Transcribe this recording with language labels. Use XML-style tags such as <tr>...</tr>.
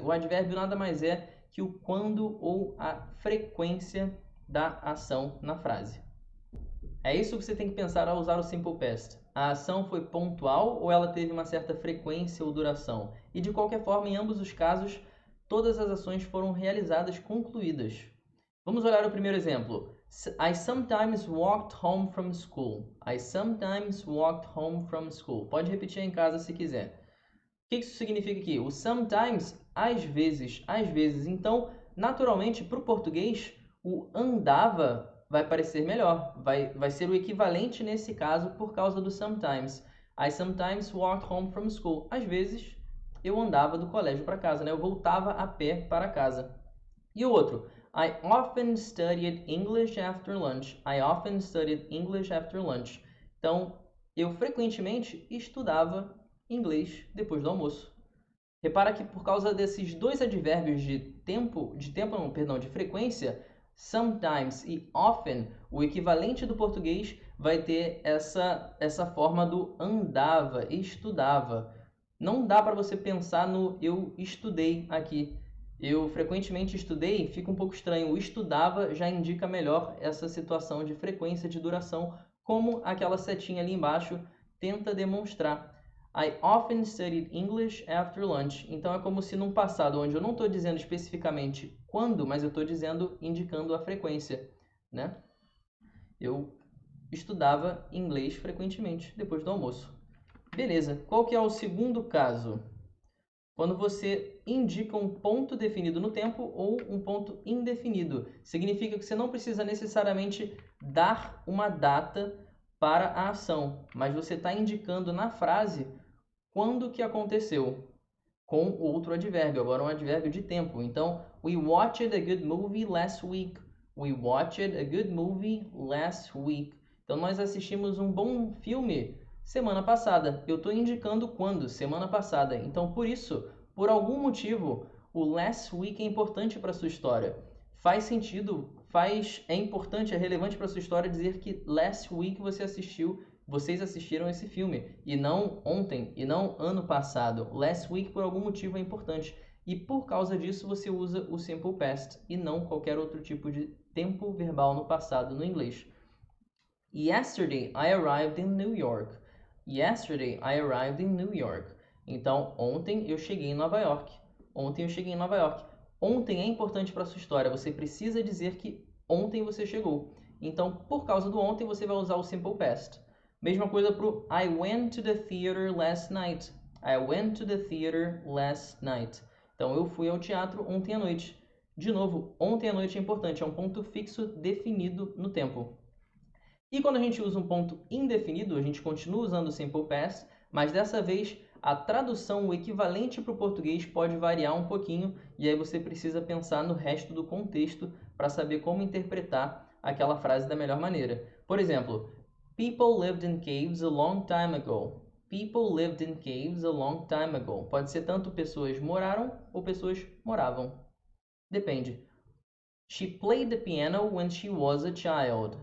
<pt>O advérbio nada mais é que o quando ou a frequência da ação na frase. É isso que você tem que pensar ao usar o Simple Past. A ação foi pontual ou ela teve uma certa frequência ou duração? E de qualquer forma, em ambos os casos, todas as ações foram realizadas, concluídas. Vamos olhar o primeiro exemplo.</pt> <en>I sometimes walked home from school. I sometimes walked home from school.</en> <pt>Pode repetir em casa se quiser. O que isso significa aqui? O sometimes, às vezes, às vezes. Então, naturalmente, para o português, o andava vai parecer melhor. Vai ser o equivalente nesse caso por causa do sometimes.</pt> <en>I sometimes walked home from school.</en> <pt>Às vezes, eu andava do colégio para casa, né? Eu voltava a pé para casa. E o outro?</pt> <en>I often studied English after lunch. I often studied English after lunch.</en> <pt>Então, eu frequentemente estudava inglês depois do almoço. Repara que por causa desses dois advérbios de frequência, sometimes e often, o equivalente do português vai ter essa forma do andava, estudava. Não dá para você pensar no eu estudei aqui. Eu frequentemente estudei, fica um pouco estranho. O estudava já indica melhor essa situação de frequência de duração, como aquela setinha ali embaixo tenta demonstrar. I often studied English after lunch. Então é como se num passado onde eu não estou dizendo especificamente quando, mas eu estou dizendo, indicando a frequência, né? Eu estudava inglês frequentemente depois do almoço. Beleza. Qual que é o segundo caso? Quando você indica um ponto definido no tempo ou um ponto indefinido. Significa que você não precisa necessariamente dar uma data para a ação, mas você está indicando na frase quando que aconteceu, com outro advérbio, agora um advérbio de tempo.</pt> <en>Então, we watched a good movie last week. We watched a good movie last week.</en> <pt>Então, nós assistimos um bom filme semana passada. Eu estou indicando quando, semana passada. Então, por isso, por algum motivo, o last week é importante para a sua história. Faz sentido, é importante, é relevante para a sua história dizer que last week vocês assistiram esse filme, e não ontem, e não ano passado. Last week, por algum motivo, é importante. E por causa disso, você usa o Simple Past e não qualquer outro tipo de tempo verbal no passado no inglês.</pt> <en>Yesterday, I arrived in New York. Yesterday, I arrived in New York.</en> <pt>Então, ontem eu cheguei em Nova York. Ontem eu cheguei em Nova York. Ontem é importante para a sua história. Você precisa dizer que ontem você chegou. Então, por causa do ontem, você vai usar o Simple Past. Mesma coisa para o</pt> <en>I went to the theater last night. I went to the theater last night.</en> <pt>Então, eu fui ao teatro ontem à noite. De novo, ontem à noite é importante. É um ponto fixo definido no tempo. E quando a gente usa um ponto indefinido, a gente continua usando o Simple Past, mas dessa vez a tradução, o equivalente para o português pode variar um pouquinho, e aí você precisa pensar no resto do contexto para saber como interpretar aquela frase da melhor maneira. Por exemplo,</pt> <en>People lived in caves a long time ago. People lived in caves a long time ago.</en> <pt>Pode ser tanto pessoas moraram ou pessoas moravam. Depende.</pt> <en>She played the piano when she was a child.</en>